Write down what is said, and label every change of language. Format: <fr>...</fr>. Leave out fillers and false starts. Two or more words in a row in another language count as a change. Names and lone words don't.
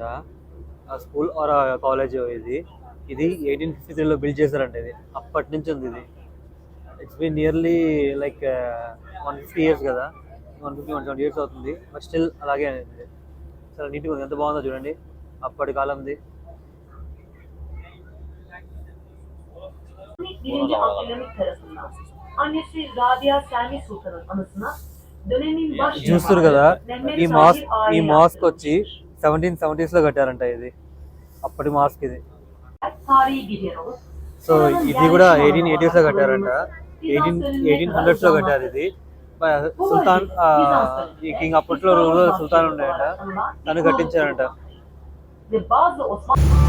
<te>ఆ</te> <en>school or college</en> <te>ఇది 1853లో బిల్డ్ చేశారంట. ఇది అప్పటి నుంచి ఉంది. ఇది</te> <en>it's been nearly like 150 years</en> <te>కదా, 150-170 years అవుతుంది.</te> <en>but still</en> <te>అలాగే అనేది చాలా నీట్గా ఉంది. ఎంత బాగుందో చూడండి, అప్పటి కాలంది.</te> <tr>Birinci Abdülhamit tarafından annesi Rabia Selvi Sultan'ın anısına dönemin baş</tr> <te>చూస్తారు కదా, ఈ మాస్క్ వచ్చి 1770s లో కట్టారంట. ఇది అప్పటి మాస్క్ ఇది.</te> <tr>tarihi bir yer olup</tr> <te>సో ఇది కూడా 1880s లో కట్టారంట. 1800s లో కట్టారు ఇది. సుల్తాన్ ఈ కింగ్ అప్పట్లో సుల్తాన్ ఉన్నాయంట, తను కట్టించారంట.</te> <tr>ve bazı Osmanlı</tr>